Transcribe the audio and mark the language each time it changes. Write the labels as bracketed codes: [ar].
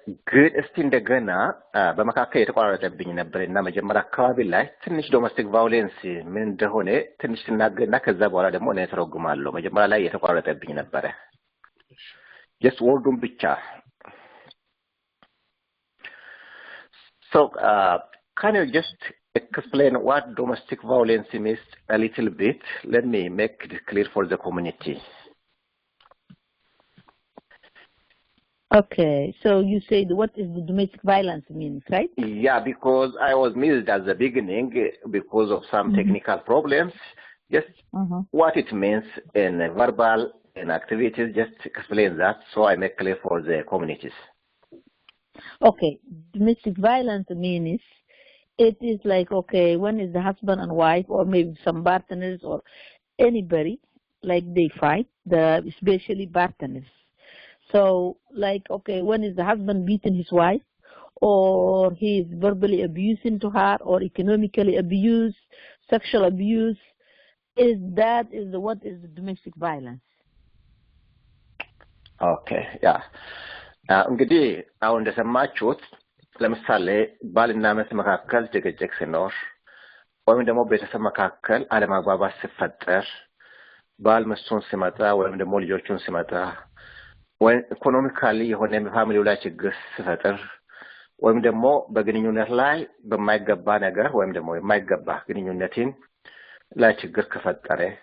[am] ግን እስቲ እንደገና በመካከል የተቋረጠብኝ ነበርና መጀመሪያ አካባቢ ላይ ትንሽ ዶሜስቲክ ቫዮሌንስ ምን እንደሆነ ትንሽ ትናገርና ከዛ በኋላ ደግሞ እኔ ተረጉማለሁ። መጀመሪያ ላይ የተቋረጠብኝ ነበረ። just ወርዱን ብቻ [en] so can you just explain what domestic violence means a little bit? Let me make it clear for the community. Okay, so you said what is the domestic violence means, right? Yeah, because I was missed at the beginning because of some technical problems. Just what it means in verbal and activities, just explain that so I make clear for the communities. Okay, domestic violence means it is like, okay, when is the husband and wife or maybe some partners or anybody, like they fight, especially partners. So, like, okay, when is the husband beating his wife, or he is verbally abusing to her, or economically abuse, sexual abuse, what is the domestic violence? Okay, yeah. [am] እንግዲህ አሁን እንደሰማችሁት ለምሳሌ ባልና ሚስት መካከል ጭቅጭቅ ሲኖር ወይም ደግሞ ቤተሰብ መካከል አለመግባባት ሲፈጠር ባል ሚስቱን ሲመታ ወይም ደግሞ ልጆቹን ሲመታ ወይ ኢኮኖሚካሊ የሆነ ፋሚሊው ላይ ችግር ሲፈጠር ወይም ደግሞ በግንኙነት ላይ በማይገባ ነገር ወይም ደግሞ የማይገባ ግንኙነትን ላይ ችግር ከፈጠረ